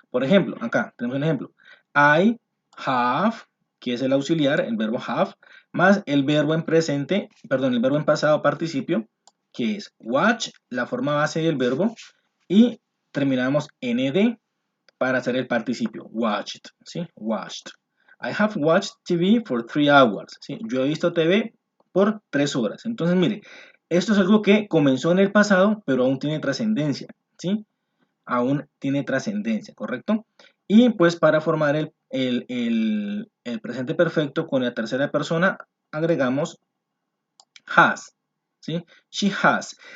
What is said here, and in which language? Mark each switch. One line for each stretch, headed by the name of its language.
Spanish: Por ejemplo, acá tenemos un ejemplo. I have, que es el auxiliar, el verbo have, más el verbo en presente, perdón, el verbo en pasado participio, que es watch, la forma base del verbo, y terminamos en ed para hacer el participio, watched, ¿sí?
English: Watched. I have watched TV for 3 hours, ¿sí?
Spanish: Yo he visto TV por 3 horas. Entonces, mire, esto es algo que comenzó en el pasado, pero aún tiene trascendencia, ¿sí? Aún tiene trascendencia, ¿correcto? Y pues para formar el presente perfecto con la tercera persona, agregamos has, ¿sí? She has.